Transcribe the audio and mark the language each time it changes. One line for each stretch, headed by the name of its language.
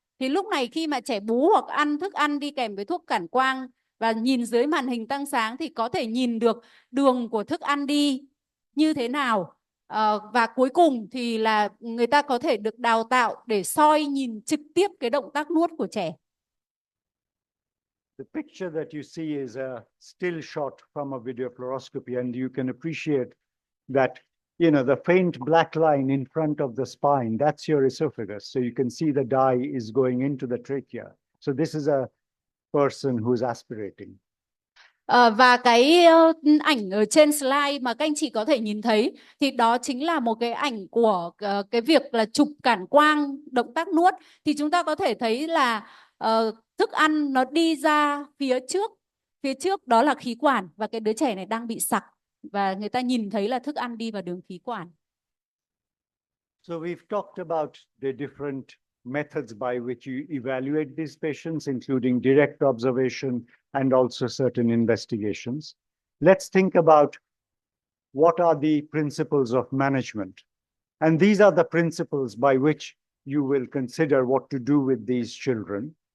Vietnamese: Thì lúc này khi mà trẻ bú hoặc ăn thức ăn đi kèm với thuốc cản quang và nhìn dưới màn hình tăng sáng thì có thể nhìn được đường của thức ăn đi như thế nào. Và cuối cùng thì là người ta có thể được đào tạo để soi nhìn trực tiếp cái động tác nuốt của trẻ.
English: The picture that you see is a still shot from a video fluoroscopy, and you can appreciate that, the faint black line in front of the spine, that's your esophagus. So you can see the dye is going into the trachea. So this is a person who's aspirating.
Vietnamese: Và cái ảnh ở trên slide mà các anh chị có thể nhìn thấy thì đó chính là một cái ảnh của cái việc là chụp cản quang động tác nuốt. Thì chúng ta có thể thấy là thức ăn nó đi ra phía trước đó là khí quản, và cái đứa trẻ này đang bị sặc và người ta nhìn thấy là thức ăn đi vào đường khí quản.
English: So we've talked about the different methods by which you evaluate these patients, including direct observation and also certain investigations. Let's think about what are the principles of management. And these are the principles by which you will consider what to do with these children.